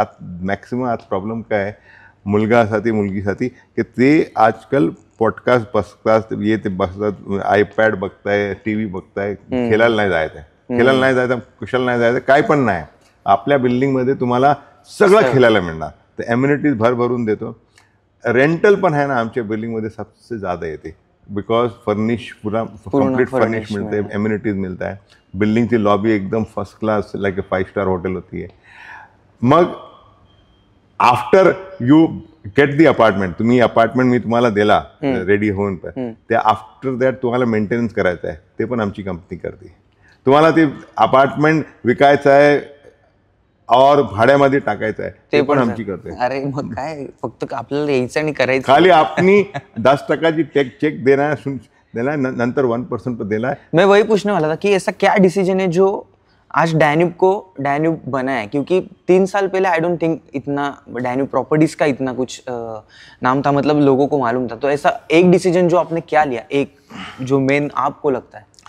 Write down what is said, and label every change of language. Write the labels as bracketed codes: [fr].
[mr] आज मॅक्सिमम आज प्रॉब्लेम काय आहे मुलगासाठी मुलगीसाठी, की ते आजकाल पॉडकास्ट बसतात, ये ते बसतात, आयपॅड बघताय, TV बघताय, खेळायला नाही जायचं आहे, खेळायला नाही जायचं, कुशाला नाही जायचं, काय पण नाही। आपल्या बिल्डिंगमध्ये तुम्हाला सगळं खेळायला मिळणार, तर एम्युनिटीज भरून देतो। रेंटल पण है ना आमच्या बिल्डिंगमध्ये सबसे ज़्यादा येते, बिकॉज फर्निश [hi] पूरा कंप्लीट फर्निश मिलते हैं, [mr] एम्युनिटीज मिलता है। [hi] बिल्डिंग की लॉबी एकदम first class like 5 star hotel होती है। [mr] मग [en] after you get the apartment, [mr] तुम्ही अपार्टमेंट मी तुम्हाला दिला रेडी होऊन, पण ते आफ्टर दॅट तुम्हाला मेंटेनन्स करायचं आहे, ते पण आमची कंपनी करते। तुम्हाला ते अपार्टमेंट विकायचं आहे और भाड्यामध्ये टाकायचं आहे, ते पण आमची करते। अरे मग काय, फक्त आपल्याला यायचं आणि करायचं, [hi] खाली आपनी 10% चेक देना है, नंतर 1% पे देना है। मैं वही पूछने वाला था कि ऐसा क्या डिसीजन है जो आज डैन्यूब बना है, क्योंकि 3 साल पहले [en] I don't think [hi] इतना डैन्यूब प्रॉपर्टीज का इतना कुछ नाम था, मतलब लोगों को मालूम था। तो ऐसा एक डिसीजन जो आपने क्या लिया, एक जो मेन आपको लगता है?